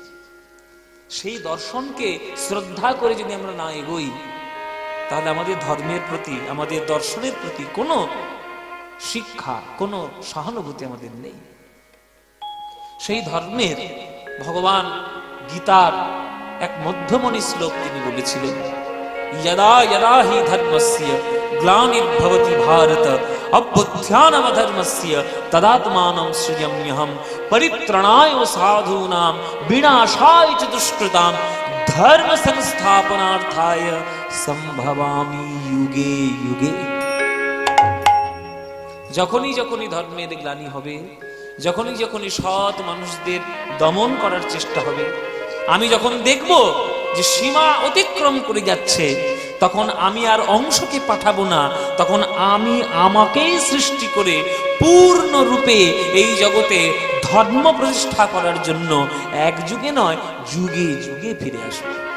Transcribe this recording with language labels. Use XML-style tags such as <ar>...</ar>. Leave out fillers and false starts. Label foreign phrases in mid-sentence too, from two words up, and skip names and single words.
<bn>সেই দর্শনকে শ্রদ্ধা করে যদি আমরা না এগোই, তাহলে আমাদের ধর্মের প্রতি, আমাদের দর্শনের প্রতি কোনো শিক্ষা, কোনো সহানুভূতি আমাদের নেই। সেই ধর্মের ভগবান গীতার এক মধ্যমণি শ্লোক তিনি বলেছিলেন,</bn> <sa>যদা যদা হি ধর্মস্য গ্লানির্ভবতি ভারত অভ্যুত্থানমধর্মস্য তদাত্মানং সৃজাম্যহম পরিত্রাণায় সাধূনাং বিনাশায় চ দুষ্কৃতাং ধর্ম সংস্থাপনার্থায় সম্ভবামি যুগে যুগে।</sa> <bn>যখনই যখনই ধর্মের গ্লানি হবে, যখনই যখনই সৎ মানুষদের দমন করার চেষ্টা হবে, আমি যখন দেখব যে সীমা অতিক্রম করে যাচ্ছে, তখন আমি আর অংশকে পাঠাবো না, তখন আমি আমাকেই সৃষ্টি করে পূর্ণ রূপে এই জগতে ধর্ম প্রতিষ্ঠা করার জন্য এক যুগে নয়, যুগে যুগে ফিরে আসবো।</bn>